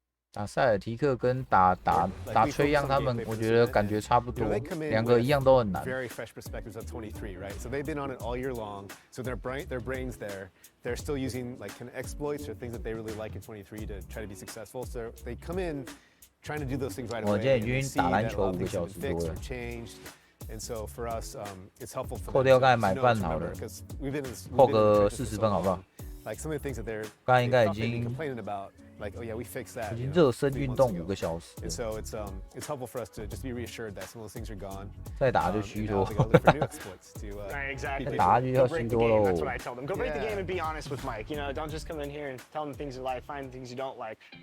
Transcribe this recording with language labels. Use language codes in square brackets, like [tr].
[zh] 打塞尔提克跟打崔样他们，我觉得感觉差不多，2个一样都很难。 [en] Very fresh perspectives of 23, right? So they've been on it all year long. So their brains there. They're still using like kind of exploits or things that they really like in 23 to try to be successful. So they come in trying to do those things right away. [zh] 我今天已经打篮球5个小时多了。 [en] And so for us, it's helpful for [zh] 扣掉刚才买饭好了，扣个40分好不好？ [en] Like some of the things that they're [zh] 刚才应该已经 [en] complaining about, like oh yeah, we fixed that. [zh] 已经热身运动5个小时。 [en] And so it's helpful for us to just be reassured that some of those things are gone. [zh] 再打就虚脱。 [en] Exactly. [zh] 打下去就虚脱喽。 [en] That's what I tell them. Go break the game and be honest with Mike. You know, don't just come in here and tell them things you like, find things you don't like.